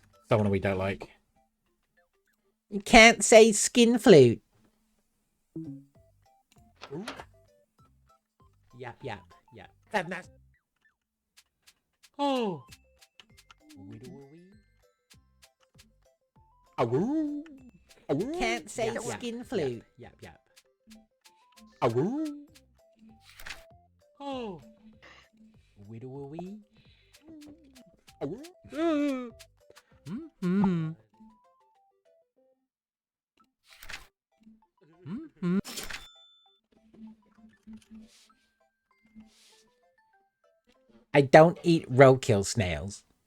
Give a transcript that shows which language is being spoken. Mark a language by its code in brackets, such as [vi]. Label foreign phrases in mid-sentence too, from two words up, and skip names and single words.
[en] Someone we don't like. You can't say skin flute. Yap, yap, yap. That's Oh. Can't say Yap, yap, skin flute. Yap, yap. Oh. Widowy. Mm-hmm. I don't eat roadkill snails.